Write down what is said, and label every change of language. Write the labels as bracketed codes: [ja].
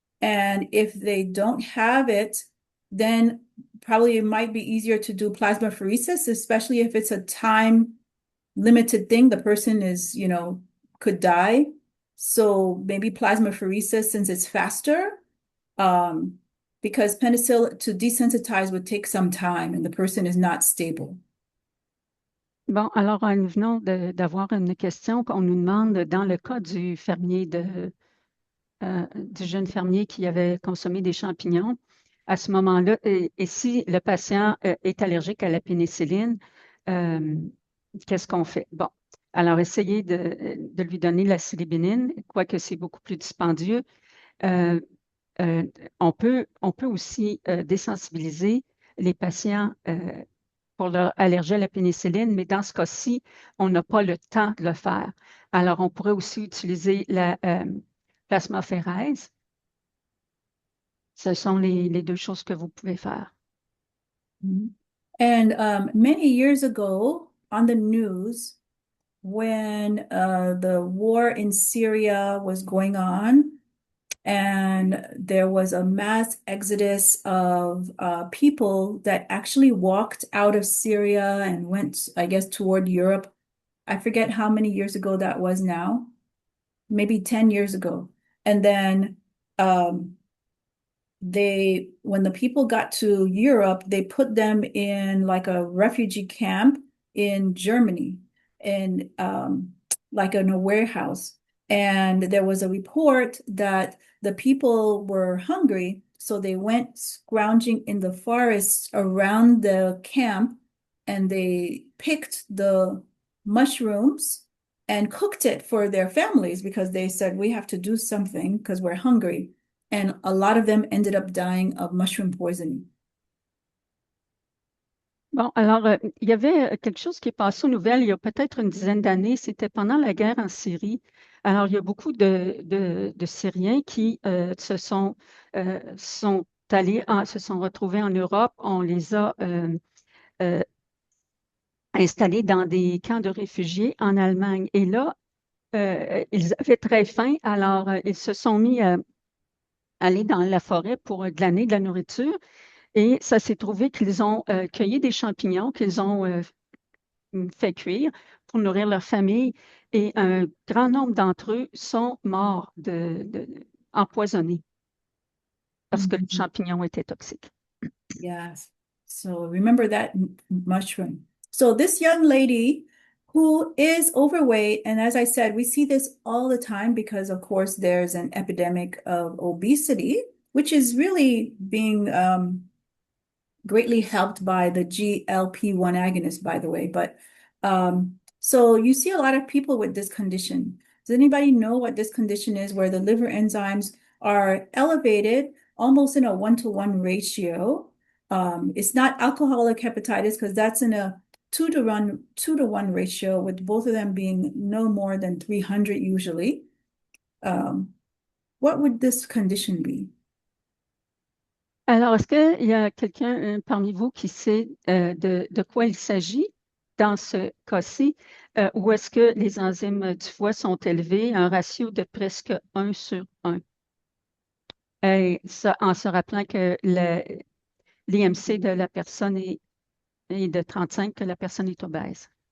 [en] And if they don't have it, then probably it might be easier to do plasmapheresis, especially if it's a time limited thing. The person could die. So maybe plasmapheresis since it's faster, because penicillin to desensitize would take some time and the person is not stable. [fr] Bon, alors nous venons d'avoir une question qu'on nous demande dans le cas du fermier du jeune fermier qui avait consommé des champignons. À ce moment-là, et si le patient est allergique à la pénicilline, qu'est-ce qu'on fait? Bon, alors essayez de lui donner la silibénine, quoique c'est beaucoup plus dispendieux. On peut aussi désensibiliser les patients pour leur allergie à la pénicilline, mais dans ce cas-ci, on n'a pas le temps de le faire. Alors, on pourrait aussi utiliser la plasmaphérèse. Ce sont les deux choses que vous pouvez faire. [en] And many years ago on the news, when the war in Syria was going on, and there was a mass exodus of people that actually walked out of Syria and went, I guess, toward Europe. I forget how many years ago that was now, maybe 10 years ago. And then when the people got to Europe, they put them in like a refugee camp in Germany, in like in a warehouse. And there was a report that the people were hungry, so they went scrounging in the forests around the camp and they picked the mushrooms and cooked it for their families because they said, we have to do something because we're hungry. And a lot of them ended up dying of mushroom poisoning. [fr] Bon, alors, il y avait quelque chose qui est passé aux nouvelles il y a peut-être une dizaine d'années. C'était pendant la guerre en Syrie. Alors, il y a beaucoup de Syriens qui sont allés, se sont retrouvés en Europe. On les a euh, installés dans des camps de réfugiés en Allemagne. Et là, ils avaient très faim. Alors, ils se sont mis à aller dans la forêt pour glaner de la nourriture. Et ça s'est trouvé qu'ils ont cueilli des champignons qu'ils ont fait cuire pour nourrir leur famille. Et un grand nombre d'entre eux sont morts empoisonnés parce que le champignon était toxique. [en] Yes. So remember that mushroom. So this young lady who is overweight, and as I said, we see this all the time because, of course, there's an epidemic of obesity, which is really being greatly helped by the GLP-1 agonist, by the way. But so you see a lot of people with this condition. Does anybody know what this condition is, where the liver enzymes are elevated almost in a 1-to-1 ratio? It's not alcoholic hepatitis because that's in a 2-to-1 ratio, with both of them being no more than 300 usually. What would this condition be? [fr] Alors, est-ce qu'il y a quelqu'un parmi vous qui sait de quoi il s'agit dans ce cas-ci, ou est-ce que les enzymes du foie sont élevées à un ratio de presque 1/1? Et ça, en se rappelant que l'IMC de la personne est de 35, que la personne est obèse.